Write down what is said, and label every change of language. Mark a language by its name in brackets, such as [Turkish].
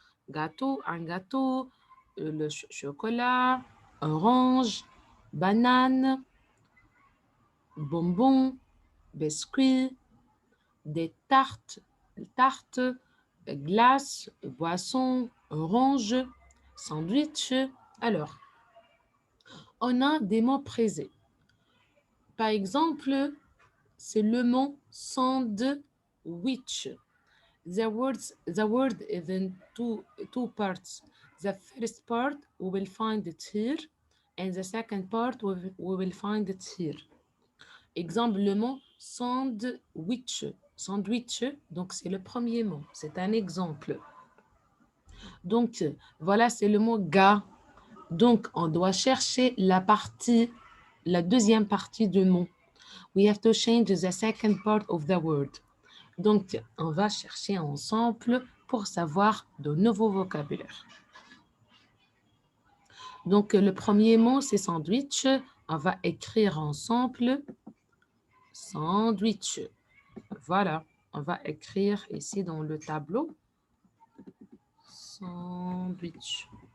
[French] Gâteau, un gâteau, le chocolat, orange, banane, bonbons, biscuits, des tartes, glaces, boissons, orange, sandwich. Alors, on a des mots présés. Par exemple, c'est le mot sandwich. [English] The word is in two parts. The first part, we will find it here, and the second part, we will find it here. [French] Exemple, le mot sandwich. Sandwich, donc c'est le premier mot. C'est un exemple. Donc, voilà, c'est le mot gars. Donc, on doit chercher la deuxième partie du mot. [English] We have to change the second part of the word. [French] Donc, on va chercher ensemble pour savoir de nouveaux vocabulaires. Donc, le premier mot, c'est sandwich. On va écrire ensemble sandwich. Voilà, on va écrire ici dans le tableau sandwich.